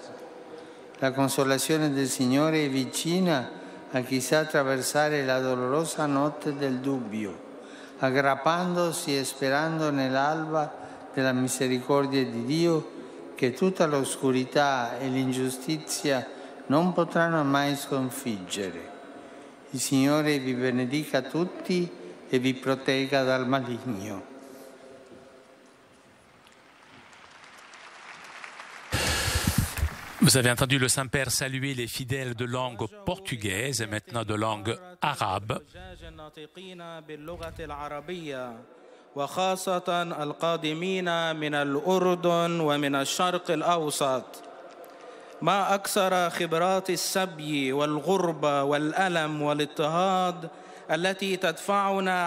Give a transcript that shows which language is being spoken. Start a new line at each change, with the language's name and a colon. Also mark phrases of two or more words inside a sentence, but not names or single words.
Italian: La consolazione del Signore è vicina a chi sa attraversare la dolorosa notte del dubbio, aggrappandosi e sperando nell'alba della misericordia di Dio che tutta l'oscurità e l'ingiustizia non potranno mai sconfiggere. Il Signore vi benedica tutti e vi protegga dal maligno.
French: Vous avez entendu le Saint-Père saluer les fidèles de langue portugaise et maintenant de langue arabe.
Arabic: وخاصة القادمين من الأردن ومن الشرق الأوسط. ما أكثر خبرات السبي والغربة والألم والاضطهاد التي تدفعنا